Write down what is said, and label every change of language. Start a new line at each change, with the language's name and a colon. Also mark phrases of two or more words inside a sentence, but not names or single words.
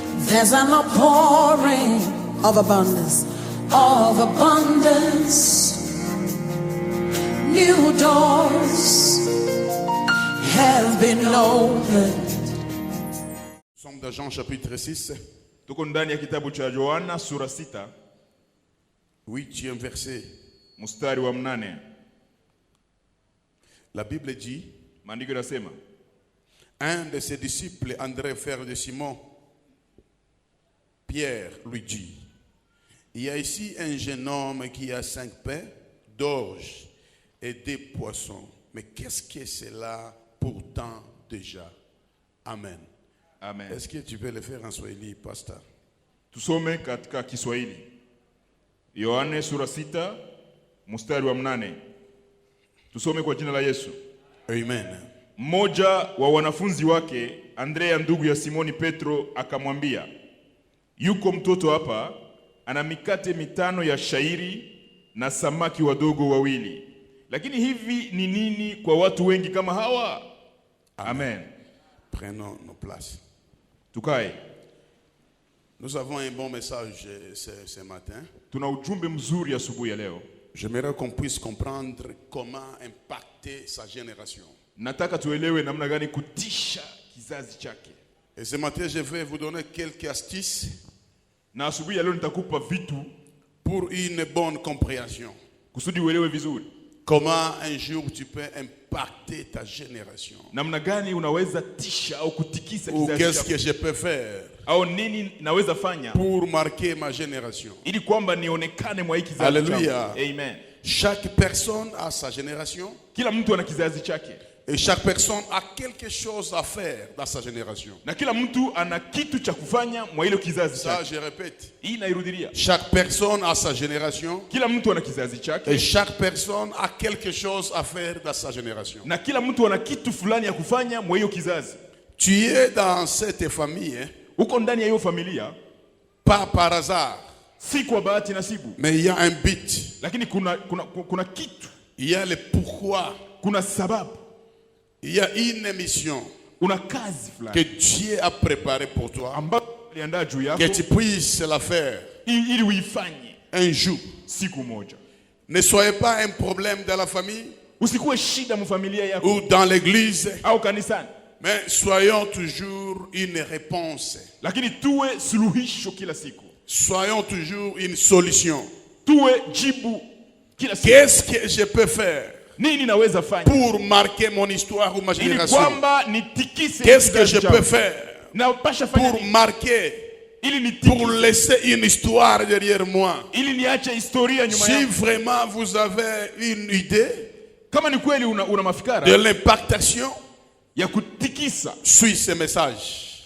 English: There's an outpouring of abundance, New doors have been opened.
French: Somme de Jean chapitre 6.
Swahili: Tuko ndani ya kitabu cha Yohana sura 6.
French: 8e verset.
Swahili: Mstari wa 8.
French: La Bible dit,
Swahili: maandiko yanasema,
French: un de ses disciples, André, frère de Simon, Pierre, lui dit, il y a ici un jeune homme qui a 5 pains d'orge et 2 poissons. Mais qu'est-ce que c'est là pourtant déjà? Amen. Amen. Est-ce que tu peux le faire en Swahili, pasteur?
Swahili: Tusome katika Kiswahili. Yohane sura 6 mstari wa 8. Tusome kwa jina la Yesu. Amen. Mmoja wa wanafunzi wake, Andrea ndugu ya Simoni Petro, akamwambia, yuko mtoto hapa ana mikate 5 ya shairi na samaki wadogo 2. Lakini hivi ni nini kwa watu wengi kama hawa? Amen.
French: Prenons nos places.
Swahili: Tukae.
French: Nous avons un bon message ce matin.
Swahili: Tuna ujumbe mzuri asubuhi ya leo.
French: J'aimerais qu'on puisse comprendre comment impacter sa génération.
Swahili: Nataka tuelewe namna gani kutisha kizazi chake.
French: Et ce matin, je vais vous donner quelques astuces
Swahili: na asubuhi ya leo nitakupa vitu
French: pour une bonne compréhension.
Swahili: Kusudi uelewe vizuri.
French: Comment un jour tu peux impacter ta génération.
Swahili: Namna gani unaweza tisha au kutikisa kizazi chako.
French: Ou qu'est-ce que je peux faire
Swahili: au nini naweza fanya
French: pour marquer ma génération.
Swahili: Ili kwamba nionekane mwa hiki kizazi changu.
French: Alléluia. Amen. Chaque personne a sa génération.
Swahili: Kila mtu ana kizazi chake.
French: Et chaque personne a quelque chose à faire dans sa génération.
Swahili: Na kila mtu ana kitu cha kufanya mwa ile kizazi chake.
French: Ça je répète.
Swahili: Hii nairudilia.
French: Chaque personne a sa génération.
Swahili: Kila mtu ana kizazi chake.
French: Et chaque personne a quelque chose à faire dans sa génération.
Swahili: Na kila mtu ana kitu fulani ya kufanya mwa hiyo kizazi.
French: Tu es dans cette famille,
Swahili: uko ndani ya hiyo familia,
French: pas par hasard.
Swahili: Si kwa bahati nasibu.
French: Mais il y a un but.
Swahili: Lakini kuna kitu.
French: Il y a le pourquoi.
Swahili: Kuna sababu.
French: Il y a une mission
Swahili: una kazi fulani
French: que Dieu a préparée pour toi,
Swahili: aliandaa juu yako,
French: que tu puisses la faire
Swahili: ili uifanye
French: un jour.
Swahili: Siku moja.
French: Ne soyez pas un problème dans la famille,
Swahili: usikuwe shida mfamilia yako,
French: ou dans l'église,
Swahili: au kanisani,
French: mais soyons toujours une réponse.
Swahili: Lakini tuwe suluhisho kila siku.
French: Soyons toujours une solution.
Swahili: Tuwe jibu kila siku.
French: Qu'est-ce que je peux faire
Swahili: nini naweza fanya
French: pour marquer mon histoire ou ma génération? Qu'est-ce que je peux faire pour marquer, pour laisser une histoire derrière moi? Si vraiment vous avez une idée de l'impactation, suis ce message.